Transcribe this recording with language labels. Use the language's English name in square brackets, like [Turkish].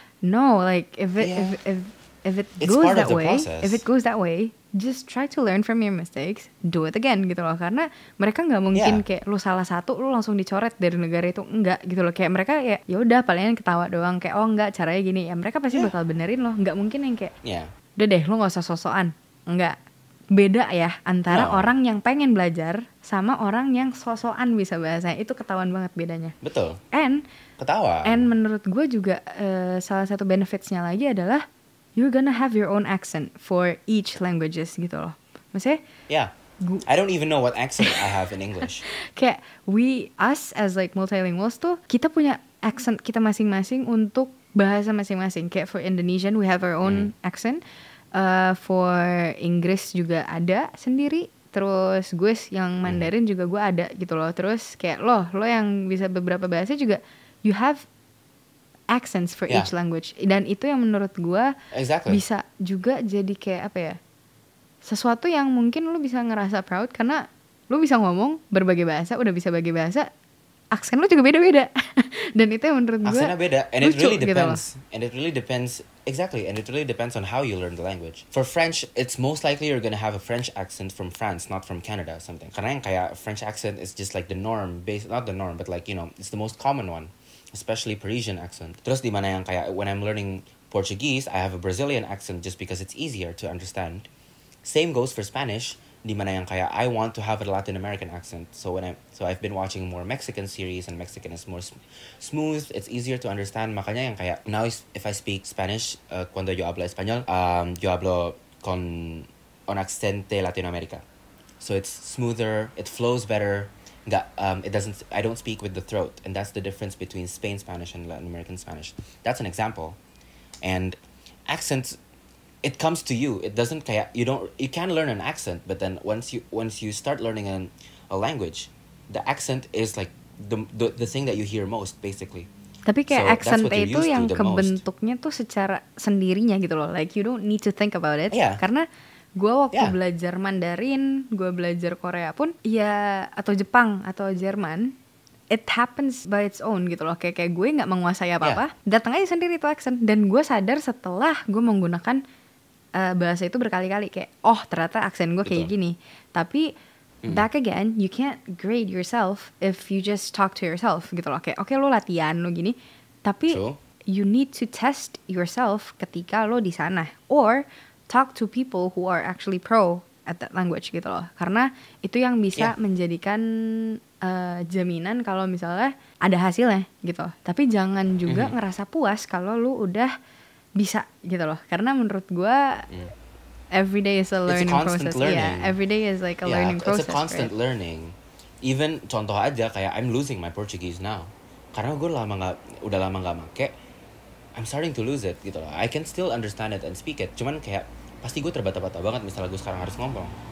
[English] No, like if it goes that way, just try to learn from your mistakes, do it again [Indonesian] gitu loh. Karena mereka nggak mungkin kayak lu salah satu lu langsung dicoret dari negara itu, enggak gitu loh. Kayak mereka ya udah palingan ketawa doang, kayak oh enggak caranya gini, ya mereka pasti bakal benerin loh. Nggak mungkin yang kayak udah deh lu nggak usah sosokan. Enggak, beda ya antara orang yang pengen belajar sama orang yang sosokan bisa bahasa, itu ketahuan banget bedanya. Betul. And menurut gue juga salah satu benefitsnya lagi adalah [English] you're gonna have your own accent for each languages [Indonesian] gitu loh. Maksudnya? [English] I don't even know what accent I have in English. [Indonesian] Kayak [English] us as like multilinguals [Indonesian] tuh, kita punya accent kita masing-masing untuk bahasa masing-masing. [English] Kayak for Indonesian we have our own accent. [Indonesian] For Inggris juga ada sendiri. Terus gue yang Mandarin juga gue ada gitu loh. Terus kayak lo yang bisa beberapa bahasa juga [English] you have accents for each language. [Indonesian] Dan itu yang menurut gue bisa juga jadi kayak apa ya, sesuatu yang mungkin lo bisa ngerasa proud karena lo bisa ngomong berbagai bahasa, udah bisa bagai bahasa, aksen lo juga beda-beda. Dan itu yang menurut gue aksennya beda, [English] and it [Indonesian] lucu, [English] really depends. [Indonesian] gitu. [English] And it really depends, exactly, and it really depends on how you learn the language. For French, it's most likely you're gonna have a French accent from France, not from Canada or something. [Indonesian] Karena yang kayak [English] French accent is just like the norm, not the norm, but like, you know, it's the most common one, especially Parisian accent. [Indonesian] Terus di mana yang kayak [English] when I'm learning Portuguese, I have a Brazilian accent just because it's easier to understand. Same goes for Spanish, [Indonesian] di mana yang kayak [English] I want to have a Latin American accent. So I've been watching more Mexican series, and Mexican is more smooth, it's easier to understand. [Indonesian] Makanya yang kayak [English] now if I speak Spanish, [Spanish] cuando yo hablo español, yo hablo con un accente Latinoamérica. [English] So it's smoother, it flows better. I don't speak with the throat, and that's the difference between Spain Spanish and Latin American Spanish. That's an example. And accents, it comes to you. It doesn't kayak you can learn an accent, but then once you start learning a language, the accent is like the thing that you hear most basically. [Indonesian] Tapi kayak [English] So, accent that's what you're [Indonesian] itu [English] used to [Indonesian] yang [English] the [Indonesian] kebentuknya tuh secara sendirinya gitu loh. [English] Like you don't need to think about it. Yeah. [Indonesian] Karena gue waktu [English] Yeah. [Indonesian] belajar Mandarin, gue belajar Korea pun ya, atau Jepang atau Jerman, [English] it happens by its own [Indonesian] gitu loh. Kayak gue nggak menguasai apa-apa, datang aja sendiri tuh accent. Dan gue sadar setelah gue menggunakan bahasa itu berkali-kali, kayak oh ternyata aksen gue kayak gini. [English] Tapi back again, you can't grade yourself if you just talk to yourself [Indonesian] gitu loh. Kayak oke, lo latihan lo gini, tapi [English] True. you need to test yourself [Indonesian] ketika lo di sana, [English] or talk to people who are actually pro at that language [Indonesian] gitu loh. Karena itu yang bisa menjadikan jaminan kalau misalnya ada hasilnya gitu. Tapi jangan juga ngerasa puas kalau lu udah bisa gitu loh. Karena menurut gue [English] every day is a learning process. Learning. Yeah, every day is like a learning process. It's a constant right? learning. [Indonesian] Even contoh aja kayak [English] I'm losing my Portuguese now. [Indonesian] Karena gue udah lama nggak make. [English] I'm starting to lose it gitu loh. I can still understand it and speak it. [Indonesian] Cuman kayak pasti gue terbata-bata banget misalnya gue sekarang harus ngomong.